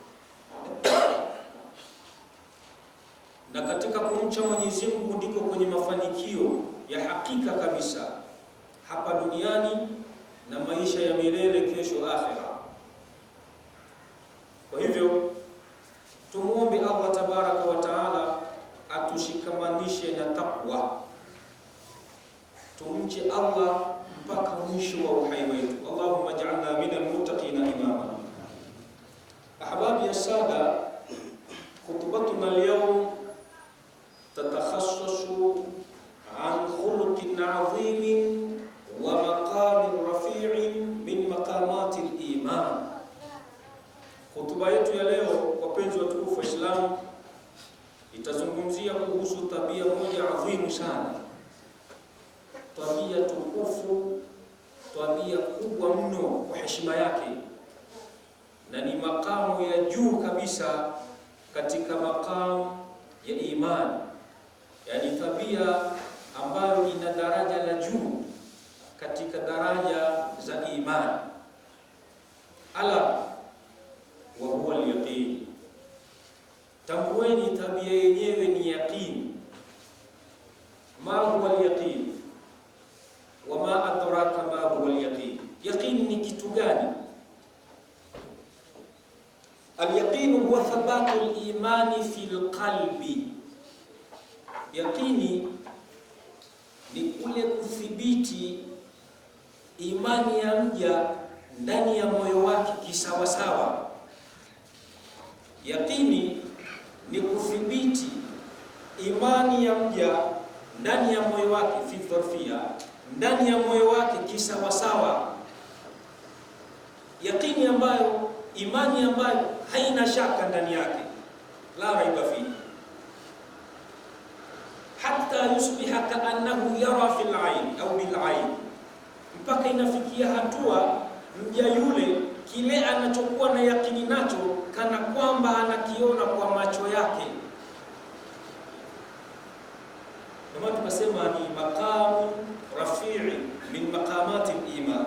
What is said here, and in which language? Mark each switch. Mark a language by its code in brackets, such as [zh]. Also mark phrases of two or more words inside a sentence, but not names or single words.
[sw] Na katika kumcha Mwenyezi Mungu ndiko kwenye mafanikio ya hakika kabisa hapa duniani na maisha ya milele kesho akhera. Kwa hivyo tumuombe [ar] الله تبارك وتعالى [sw] atushikamanishe na taqwa, tumche Allah mpaka mwisho wa uhai wetu. [ar] اللهم اجعلنا من المتقين إماما. أحبابي يا سادة، خطبتنا اليوم تتخصص عن خلق عظيم ومقام رفيع من مقامات الإيمان. [sw] Khutba yetu ya leo, wapenzi watukufu wa Islam, itazungumzia kuhusu tabia moja adhimu sana, tabia tukufu, tabia kubwa mno kwa heshima yake, na ni makamu ya juu kabisa katika makamu ya imani, yani tabia ambayo ina daraja la juu katika daraja za imani. [ar] ألا وهو اليقين. [sw] Tambueni tabia yenyewe ni yaqini. [ar] ما هو اليقين? وما أدراك ما هو اليقين? [sw] Yaqini ni kitu gani? [ar] اليقين هو ثبات الإيمان في القلب. [sw] Yaqini ni kule kuthibiti imani ya mja ndani ya moyo wake kisawasawa. Yaqini ni kuthibiti imani ya mja ndani ya moyo wake [ar] في ظرفية, [sw] ndani ya moyo wake kisawasawa. Yaqini ambayo, imani ambayo haina shaka ndani yake, [ar] لا ريب في، حتى يصبح كأنه يرى في العين أو بالعين, [sw] mpaka inafikia hatua mja yule kile anachokuwa na yakini nacho kana kwamba anakiona kwa macho yake. Ndio tukasema ni [ar] مقام رفيع من مقامات الإيمان.